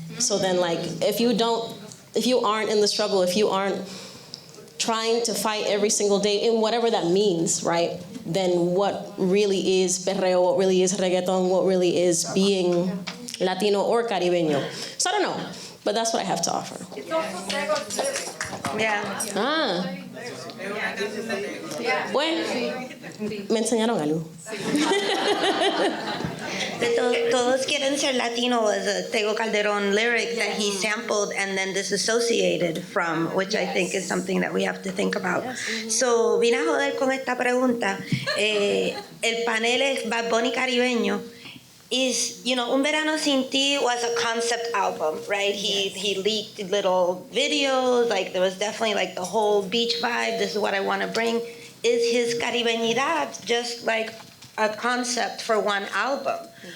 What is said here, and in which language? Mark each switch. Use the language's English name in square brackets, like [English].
[English] So then, like, if you aren't in the struggle, if you aren't trying to fight every single day in whatever that means, right? Then what really is perreo, what really is reggaeton, what really is being Latino or Caribeño. So I don't know, but that's what I have to offer. Yeah. Ah. [Spanish] Bueno, me enseñaron algo. Todos quieren ser Latino [English] was a Tego Calderón lyric that he sampled and then disassociated from, which I think is something that we have to think about. [Spanish] So, vine a joder con esta pregunta. El panel es Bad Bunny Caribeño. [English] Is, Un Verano Sin Ti was a concept album, right? He leaked little videos, like there was definitely like the whole beach vibe, this is what I want to bring. Is his Caribeñidad just like a concept for one album?